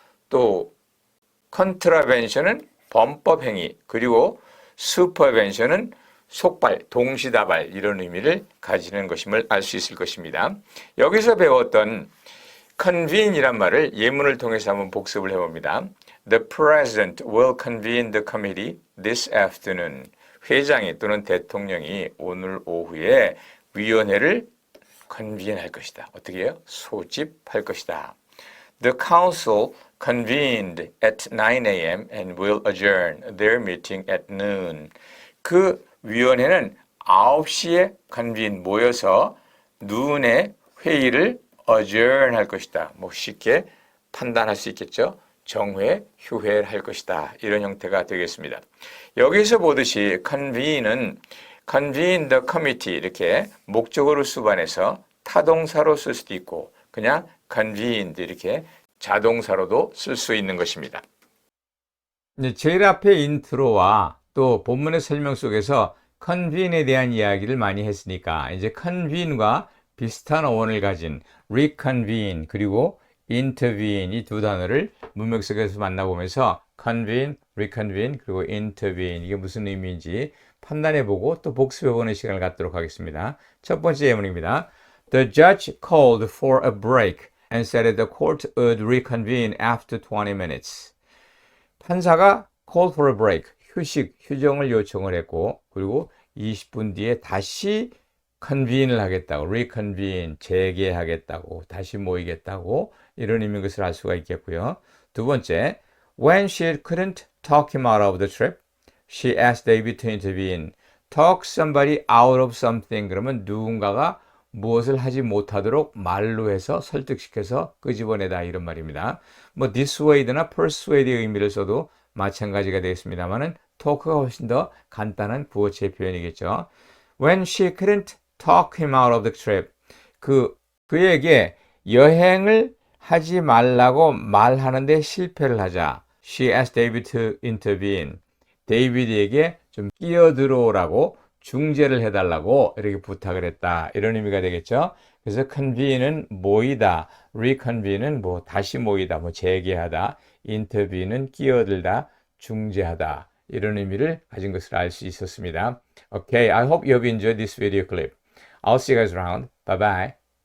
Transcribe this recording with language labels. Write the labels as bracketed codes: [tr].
[ko] 또 contravention은 범법 행위 그리고 supervention은 속발, 동시다발 이런 의미를 가지는 것임을 알 수 있을 것입니다. 여기서 배웠던 convene이란 말을 예문을 통해서 한번 복습을 해봅니다. [en] The President will convene the committee this afternoon. [ko] 회장이 또는 대통령이 오늘 오후에 위원회를 convene할 것이다. 어떻게 해요? 소집할 것이다. [en] The council convened at 9 a.m. and will adjourn their meeting at noon. [ko] 그 위원회는 9시에 convene 모여서 noon에 회의를 adjourn 할 것이다. 뭐 쉽게 판단할 수 있겠죠. 정회, 휴회를 할 것이다. 이런 형태가 되겠습니다. 여기서 보듯이 convene은 convene the committee 이렇게 목적어를 수반해서 타동사로 쓸 수도 있고 그냥 convened 이렇게 자동사로도 쓸 수 있는 것입니다. 제일 앞에 인트로와 또 본문의 설명 속에서 convene에 대한 이야기를 많이 했으니까 이제 convene과 비슷한 어원을 가진 reconvene 그리고 intervene 이 두 단어를 문맥 속에서 만나보면서 convene, reconvene 그리고 intervene 이게 무슨 의미인지 판단해보고 또 복습해보는 시간을 갖도록 하겠습니다. 첫 번째 예문입니다. [en] The judge called for a break and said the court would reconvene after 20 minutes. [ko] 판사가 [en] call for a break, [ko] 휴식, 휴정을 요청을 했고 그리고 20분 뒤에 다시 convene을 하겠다고, reconvene, 재개하겠다고, 다시 모이겠다고 이런 의미인 것을 알 수가 있겠고요. 두 번째, [en] when she couldn't talk him out of the trip, she asked David to intervene. Talk somebody out of something [ko] 그러면 누군가가 무엇을 하지 못하도록 말로 해서 설득시켜서 끄집어내다 이런 말입니다. 뭐 dissuade나 persuade의 의미를 써도 마찬가지가 되겠습니다만은 talk가 훨씬 더 간단한 구어체 표현이겠죠. [en] When she couldn't talk him out of the trip. [ko] 그에게 여행을 하지 말라고 말하는데 실패를 하자. [en] She asked David to intervene. [ko] 데이비드에게 좀 끼어들어오라고 중재를 해달라고 이렇게 부탁을 했다. 이런 의미가 되겠죠. 그래서 convene은 모이다, reconvene은 뭐 다시 모이다, 뭐 재개하다, intervene은 끼어들다, 중재하다. 이런 의미를 가진 것을 알 수 있었습니다. [en] Okay, I hope you have enjoyed this video clip. I'll see you guys around. Bye bye.